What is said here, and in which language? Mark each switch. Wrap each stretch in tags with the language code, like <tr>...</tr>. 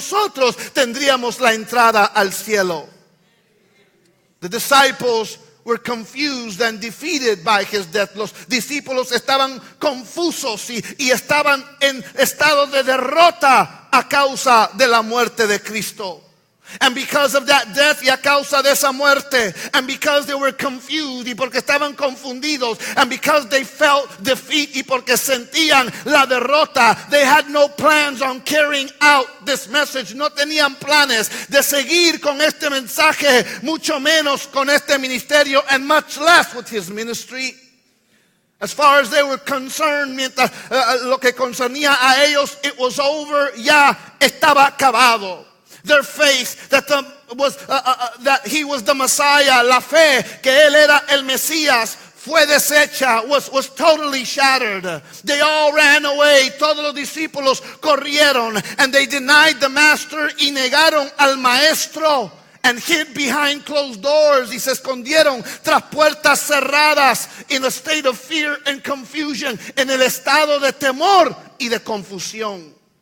<es>Nosotros tendríamos la entrada al cielo.</es> <en>The disciples were confused and defeated by His death.</en> <es>Los discípulos estaban confusos y estaban en estado de derrota a causa de la muerte de Cristo.</es> <en>And because of that death,</en> <es>y a causa de esa muerte,</es> <en>and because they were confused,</en> <es>y porque estaban confundidos,</es> <en>and because they felt defeat,</en> <es>y porque sentían la derrota,</es> <en>they had no plans on carrying out this message.</en> <es>No tenían planes de seguir con este mensaje, mucho menos con este ministerio,</es> <en>and much less with His ministry. As far as they were concerned,</en> <es>mientras lo que concernía a ellos,</es> <en>it was over,</en> <es>ya estaba acabado.</es> <en>Their faith that He was the Messiah,</en> <es>la fe que Él era el Mesías, fue deshecha,</es> <en>was totally shattered. They all ran away.</en> <es>Todos los discípulos corrieron,</es> <en>and they denied the Master,</en> <es>y negaron al Maestro,</es> <en>and hid behind closed doors,</en> <es>y se escondieron tras puertas cerradas,</es> <en>in a state of fear and confusion,</en> <es>en el estado de temor y de confusión.</es>